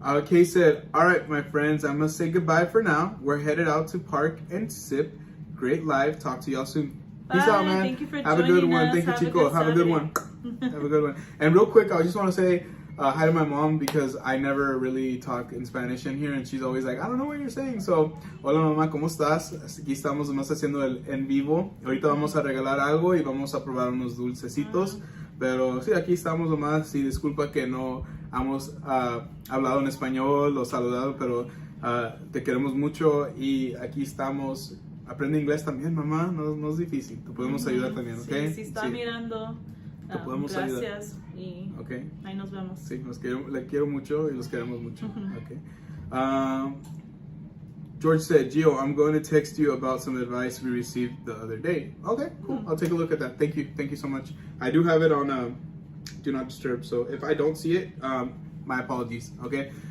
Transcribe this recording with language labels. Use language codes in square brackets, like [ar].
[en] Kay said, all right, my friends, I'm gonna say goodbye for now. We're headed out to park and sip. Great live. Talk to y'all soon. Bye. Peace out, man. Thank you for Have a good one. us. Thank you, Chico. Have a good one. Have a good one. And real quick, I just want to say hi to my mom because I never really talk in Spanish in here, and she's always like, I don't know what you're saying. [es] So, hola mamá, ¿cómo estás? Aquí estamos nomás haciendo el en vivo. Ahorita vamos a regalar algo y vamos a probar unos dulcecitos. Pero sí, aquí estamos nomás. Sí, disculpa que no hemos hablado en español o saludado, pero te queremos mucho y aquí estamos. Aprende inglés también, mamá. No es difícil. Te podemos ayudar también, ¿ok? Sí, si está mirando. Te podemos gracias ayudar. Y okay. Ahí nos vemos. Sí, le quiero mucho y los queremos mucho. Okay. [en] George said, Gio, I'm going to text you about some advice we received the other day. Okay, cool. I'll take a look at that. Thank you so much. I do have it on Do Not Disturb, so if I don't see it, my apologies, okay?